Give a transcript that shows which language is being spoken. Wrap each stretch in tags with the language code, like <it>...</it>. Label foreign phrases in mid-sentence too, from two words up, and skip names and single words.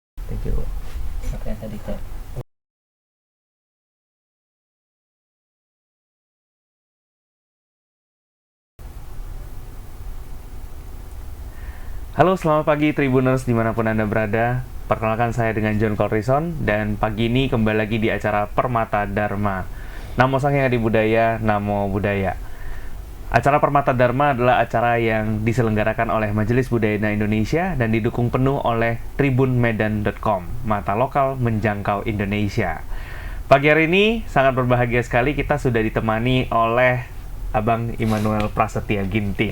<en>Thank you.</en> <id>Apa yang tadi Kak? Halo, selamat pagi Tribuners dimanapun Anda berada. Perkenalkan saya dengan John Colrison, dan pagi ini kembali lagi di acara Permata Dharma. Namo Sang Hyang Adi Budaya, Namo Buddhaya. Acara Permata Dharma adalah acara yang diselenggarakan oleh Majelis Budaya Indonesia dan didukung penuh oleh tribunmedan.com, mata lokal menjangkau Indonesia. Pagi hari ini sangat berbahagia sekali kita sudah ditemani oleh Abang Immanuel Prasetya Ginting.</id>